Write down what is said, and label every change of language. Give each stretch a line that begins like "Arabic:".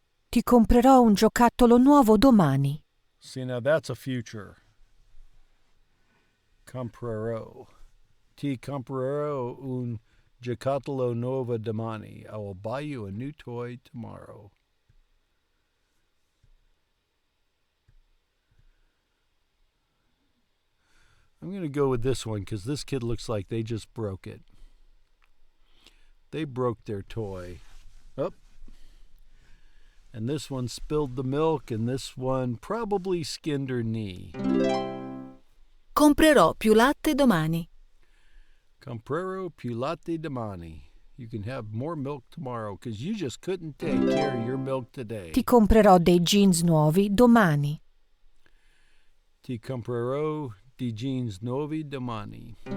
Italian: Ti comprerò un giocattolo nuovo domani.
English: See, now that's a future.
Italian: Comprerò. Ti comprerò un giocattolo nuovo domani.
English: I will buy you a new toy tomorrow. I'm going to go with this one because this kid looks like they just broke it. They broke their toy. Oh. And this one spilled the milk, and this one probably skinned her knee.
Italian: Comprerò più latte domani. Comprerò più latte domani.
English: You can have more milk tomorrow because you just couldn't take care of your milk today.
Italian: Ti comprerò dei jeans nuovi domani. Ti comprerò di jeans nuovi domani.